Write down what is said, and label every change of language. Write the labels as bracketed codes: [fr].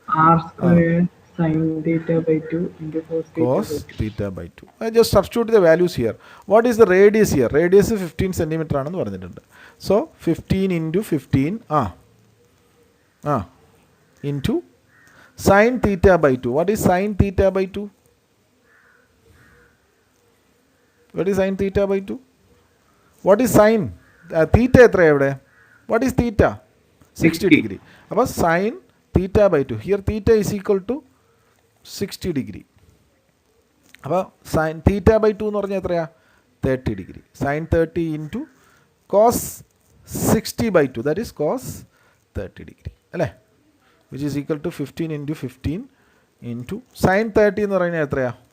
[en] r square sin theta by 2 into cos cos theta by 2. theta by 2. I just substitute the values here. What is the radius here? [ml] Radius 15 centimeter ആണെന്ന് പറഞ്ഞിട്ടുണ്ട്. [en] So 15 into 15 into sin theta by 2. What is sin theta by 2? What is sin theta by 2? What is sin? [ml] Theta എത്രയാണ് ഇവിടെ? [en] What is theta? 60 degree. അപ്പോൾ sin theta by 2. Here theta is equal to 60 degree. [ml] അപ്പോൾ sine theta by 2 എന്ന് പറഞ്ഞാൽ എത്രയാണ്? 30 degree. [en] sine 30 into cos 60 by 2, that is cos 30 degree അല്ലേ, which is equal to 15 into 15 into sine 30 [ml] എന്ന് പറഞ്ഞാൽ എത്രയാണ്?